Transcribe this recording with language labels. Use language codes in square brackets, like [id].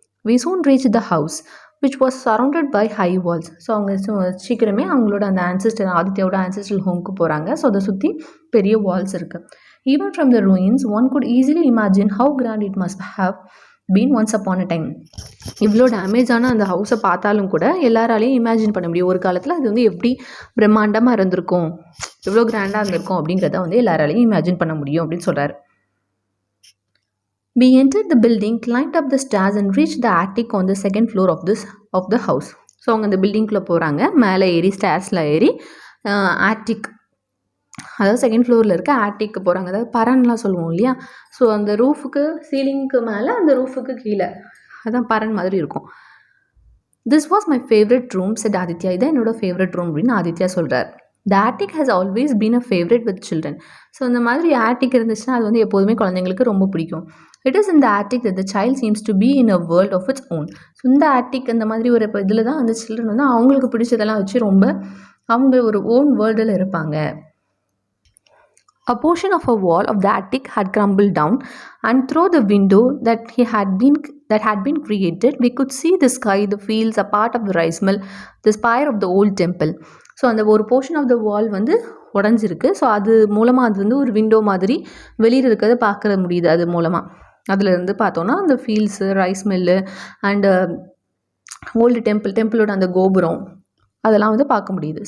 [en] We soon reached the house which was surrounded by high walls. [ta] So அவங்க சீக்கிரமே அவங்களோட அந்த ஆதித்யாவோட ஆன்செஸ்ட்ரல் ஹோம்க்கு போகிறாங்க. ஸோ அதை சுற்றி பெரிய வால்ஸ் இருக்குது. [en] Even from the ruins one could easily imagine how grand it must have been once upon a time. [ta] இவ்வளோ டேமேஜான அந்த ஹவுஸை பார்த்தாலும் கூட எல்லாராலையும் இமேஜின் பண்ண முடியும், ஒரு காலத்தில் அது வந்து எப்படி பிரம்மாண்டமாக இருந்திருக்கும், எவ்வளோ கிராண்டாக இருந்திருக்கும் அப்படிங்கிறத வந்து எல்லாராலையும் இமேஜின் பண்ண முடியும் அப்படின்னு சொல்கிறார். [en] We entered the building, climbed up the stairs and reached the attic on the second floor of the house. [ta] So அவங்க அந்த பில்டிங்குள்ளே போகிறாங்க. மேலே ஏறி ஸ்டேர்ஸில் ஏறி ஆட்டிக், அதாவது செகண்ட் ஃப்ளோரில் இருக்க ஆட்டிக்கு போகிறாங்க. அதாவது பரன்லாம் சொல்லுவோம் இல்லையா. ஸோ அந்த ரூஃபுக்கு, சீலிங்க்கு மேலே, அந்த ரூஃபுக்கு கீழே, அதான் பரன் மாதிரி இருக்கும். [en] This was my favorite room, said Aditya. [ta] இதான் என்னோட ஃபேவரட் ரூம் அப்படின்னு ஆதித்யா சொல்கிறார். [en] The attic has always been a favorite with children. [ta] So இந்த மாதிரி ஆட்டிக் இருந்துச்சுன்னா அது வந்து எப்போதுமே குழந்தைங்களுக்கு ரொம்ப பிடிக்கும். [en] It is in the attic that the child seems to be in a world of its own. [ta] So இந்த ஆட்டிக் அந்த மாதிரி ஒரு இதில் தான் அந்த சில்ட்ரன் வந்து அவங்களுக்கு பிடிச்சதெல்லாம் வச்சு ரொம்ப அவங்க ஒரு ஓன் வேர்ல்டில் இருப்பாங்க. [en] A portion of a wall of the attic had crumbled down, and through the window that had been created, we could see the sky, the fields, a part of the rice mill, the spire of the old temple. [ta] So அந்த ஒரு portion of the வால் வந்து உடஞ்சிருக்கு. So அது மூலமாக அது வந்து ஒரு window மாதிரி வெளியில் இருக்கிறத பார்க்க முடியுது. அது மூலமாக அதிலேருந்து பார்த்தோன்னா அந்த fields, rice mill and old டெம்பிளோட அந்த கோபுரம் அதெல்லாம் வந்து பார்க்க முடியுது.